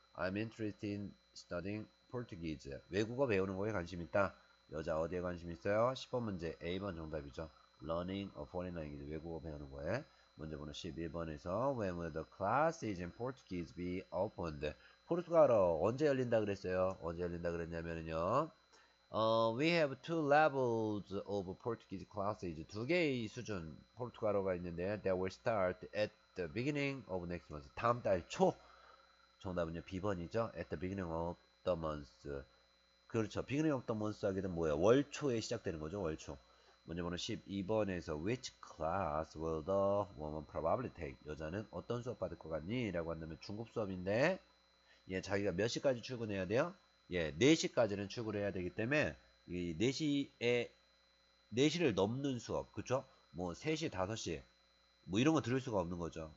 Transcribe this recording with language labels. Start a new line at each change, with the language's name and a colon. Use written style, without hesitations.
English: I'm interested in studying Portuguese.
Korean: 외국어 배우는 거에 관심 있다. 여자 어디에 관심 있어요? 10번 문제 A번 정답이죠.
English: Learning a foreign language.
Korean: 외국어 배우는 거에. 문제 번호 11번에서
English: When will the classes in Portuguese be opened?
Korean: 포르투갈어 언제 열린다 그랬어요? 언제 열린다 그랬냐면요.
English: We have 2 levels of Portuguese classes.
Korean: 2개의 수준 포르투갈어가 있는데
English: that will start at the beginning of next month.
Korean: 다음 달 초. 정답은요. B번이죠.
English: At the beginning of the month.
Korean: 그렇죠.
English: beginning of the month
Korean: 하게 되면 뭐예요? 월초에 시작되는 거죠. 월초. 문제 번호 12번에서
English: Which class will the woman probably take?
Korean: 여자는 어떤 수업 받을 것 같니? 라고 한다면 중급 수업인데 예, 자기가 몇 시까지 출근해야 돼요? 예, 4시까지는 출근해야 되기 때문에 이 4시에 4시를 넘는 수업, 그쵸? 뭐 3시, 5시 뭐 이런 거 들을 수가 없는 거죠.